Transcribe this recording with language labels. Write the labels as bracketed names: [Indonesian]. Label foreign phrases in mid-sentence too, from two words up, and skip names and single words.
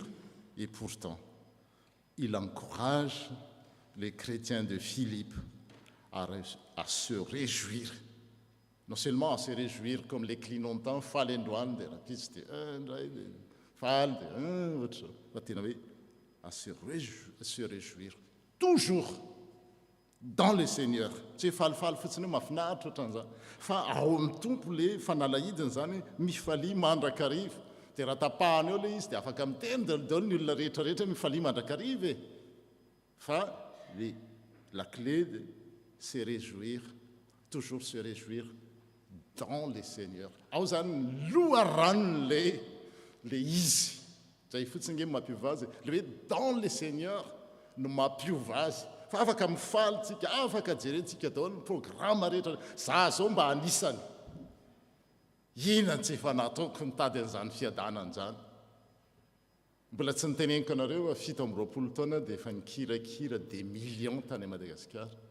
[French] Et pourtant, il encourage les chrétiens de Philippe à se réjouir. Non seulement à se réjouir comme les clignotants, à se réjouir toujours dans le Seigneur. [Malagasy] Tsy falifaly fotsiny hoe mahafinaritra ohatran'izany fa ao amin'ny tompo le fanalahidiny zany mifalia mandrakariva dia raha tapahany eo le izy dia afaka miteny daholo ny olona rehetrarehetra mifalia mandrakariva fa [French] la clé de se réjouir toujours se réjouir dans le Seigneur. [Malagasy] Ao zany loharano le izy. Zay fotsiny nge mampiova azy. Le hoe [French] dans le Seigneur [Malagasy] no mampiova azy. Fa afaka mifaly tsika, afaka jerentsika daholo ny programa rehetra. Za zao mba anisany. Inona tsy efa nataoko nitady an'izany fiadanana zany. Mbola tsy niteneniko anareo 7 taona dia efa nikirakira [French] des millions [Malagasy] tany Madagasikara.